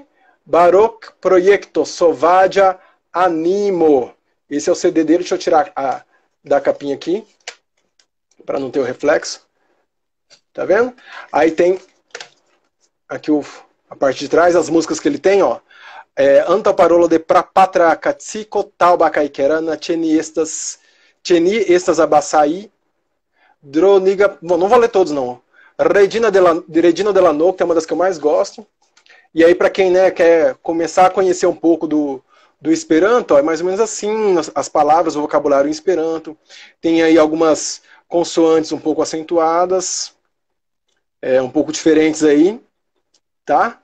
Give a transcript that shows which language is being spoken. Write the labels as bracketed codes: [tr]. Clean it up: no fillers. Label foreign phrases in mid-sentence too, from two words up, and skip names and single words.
[pt] Baroque Projecto, Sovadia Animo. Esse é o CD dele, deixa eu tirar da capinha aqui, para não ter o reflexo. Tá vendo? Aí tem aqui a parte de trás, as músicas que ele tem, ó. Anta parola de prapatra katsiko tauba kaikerana cheni estas abaçaí droniga. Bom, não vou ler todos, não. Regina Della Nocte é uma das que eu mais gosto. E aí, para quem, né, quer começar a conhecer um pouco do Esperanto, ó, é mais ou menos assim, as palavras, o vocabulário em Esperanto. Tem aí algumas consoantes um pouco acentuadas, um pouco diferentes aí, tá?